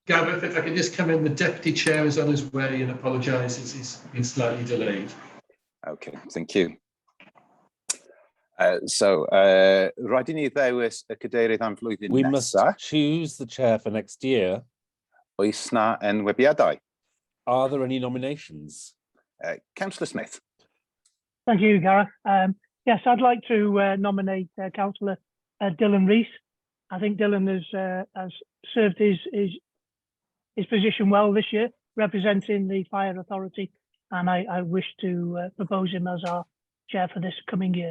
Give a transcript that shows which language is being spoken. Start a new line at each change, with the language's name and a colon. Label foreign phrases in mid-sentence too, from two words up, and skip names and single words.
English: Gareth, if I could just come in, the deputy chair is on his way and apologises, he's been slightly delayed. Okay, thank you.
Welsh: Rhaid I ni ddewis y cadeirydd am flwyddyn
English: We must
Welsh: nesa.
English: choose the chair for next year.
Welsh: Oes na enwebiadau?
English: Are there any nominations? Councillor Smith. Thank you, Gareth. Yes, I'd like to nominate Councillor Dylan Rees. I think Dylan has served his position well this year, representing the Fire Authority, and I wish to propose him as our chair for this coming year.